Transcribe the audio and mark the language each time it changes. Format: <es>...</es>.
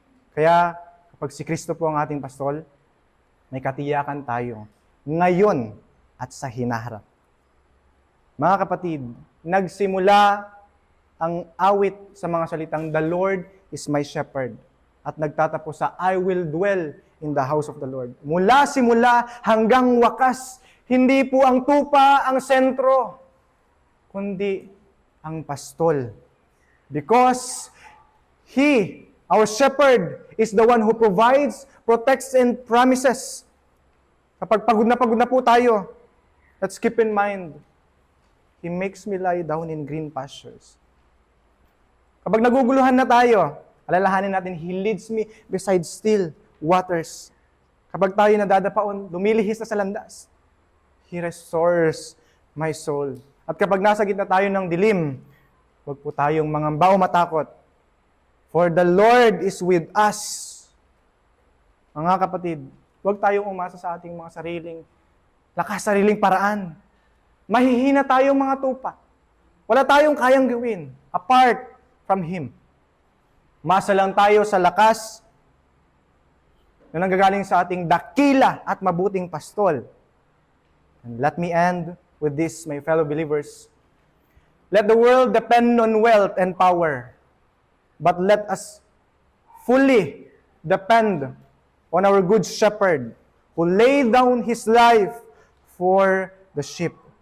<tl>Kaya, kapag si Kristo po ang ating pastol, may katiyakan tayo ngayon at sa hinaharap. Mga kapatid, nagsimula ang awit sa mga salitang,</tl> <en>The Lord is my shepherd.</en> <tl>At nagtatapos sa,</tl> <en>I will dwell in the house of the Lord.</en> <tl>Mula simula hanggang wakas, hindi po ang tupa ang sentro, kundi ang pastol.</tl> <en>Because He, our shepherd, is the one who provides, protects, and promises.</en> <tl>Kapag pagod na po tayo,</tl> <en>let's keep in mind, He makes me lie down in green pastures.</en> <tl>Kapag naguguluhan na tayo, alalahanin natin,</tl> <en>He leads me beside still waters.</en> <tl>Kapag tayo nadadapaon, lumilihis na sa landas,</tl> <en>He restores my soul.</en> <tl>At kapag nasa gitna tayo ng dilim, huwag po tayong mangamba o matakot.</tl> <en>For the Lord is with us.</en> <tl>Mga kapatid, huwag tayong umasa sa ating mga sariling paraan. Mahihina tayong mga tupa. Wala tayong kayang gawin</tl> <en>apart from Him.</en> <tl>Umasa lang tayo sa lakas na nanggagaling sa ating dakila at mabuting pastol.</tl> <en>And let me end with this, my fellow believers. Let the world depend on wealth and power, but let us fully depend on our good shepherd who laid down His life for the sheep.</en>